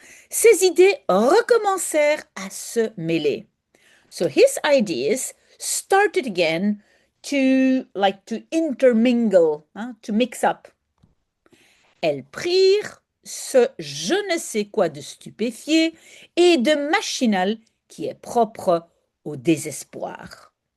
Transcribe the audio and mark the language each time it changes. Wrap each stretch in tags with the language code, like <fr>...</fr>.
<fr>Ses idées recommencèrent à se mêler.</fr> <en>So his ideas started again to intermingle, to mix up.</en> <fr>Elles prirent ce je ne sais quoi de stupéfié et de machinal qui est propre au désespoir.</fr>